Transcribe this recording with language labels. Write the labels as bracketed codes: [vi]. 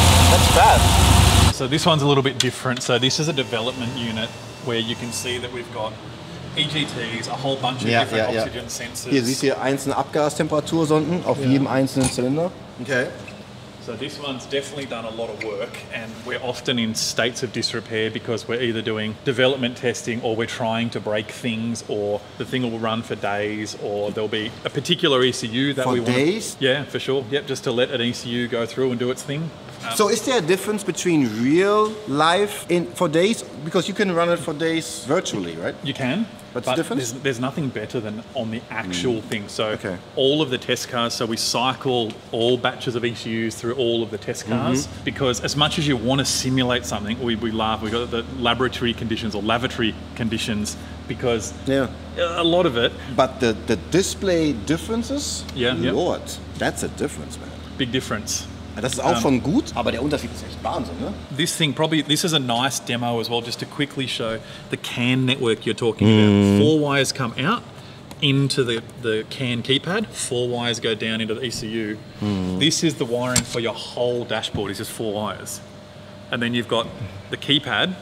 [en] That's fast. So this one's a little bit different. So this is a development unit where you can see that we've got EGTs, a whole bunch of different oxygen sensors. [de] Hier siehst du hier einzelne Abgastemperatursonten auf jedem einzelnen Zylinder. [en] Okay. So this one's definitely done a lot of work, and we're often in states of disrepair because we're either doing development testing or we're trying to break things, or the thing will run for days, or there'll be a particular ECU that we want. For days? Yeah, for sure. Yep, just to let an ECU go through and do its thing. So is there a difference between real life for days? Because you can run it for days virtually, right? You can. What's the difference? There's nothing better than on the actual thing. So Okay. all of the test cars, so we cycle all batches of ECUs through all of the test cars, because as much as you want to simulate something, we laugh, we got the laboratory conditions or lavatory conditions, because Yeah. a lot of it, But the display differences? Yeah, yeah. Lord, that's a difference, man. big difference. [de] Das ist auch schon gut, aber der Unterschied ist echt Wahnsinn, ne? [en] This is a nice demo as well, just to quickly show the CAN network you're talking about. 4 wires come out into the CAN keypad, 4 wires go down into the ECU. This is the wiring for your whole dashboard, it's just 4 wires. And then you've got the keypad.